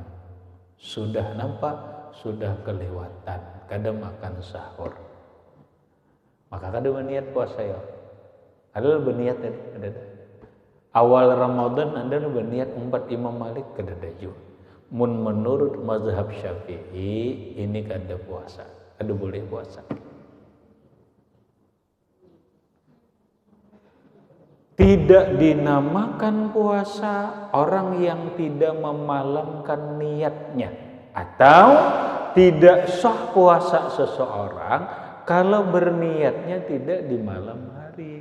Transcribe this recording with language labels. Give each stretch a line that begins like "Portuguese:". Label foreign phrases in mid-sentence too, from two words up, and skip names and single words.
Banjar: Sudah nampak, sudah kelewatan, kada makan sahur. Maka kada berniat puasa ya. Adalah berniat tadi, ada. Awal Ramadan adalah berniat umpat Imam Malik kada daju. Menurut mazhab Syafi'i ini kada puasa, kada boleh puasa.
Indonesian: Tidak dinamakan puasa orang yang tidak memalamkan niatnya, atau tidak sah puasa seseorang kalau berniatnya tidak di malam hari.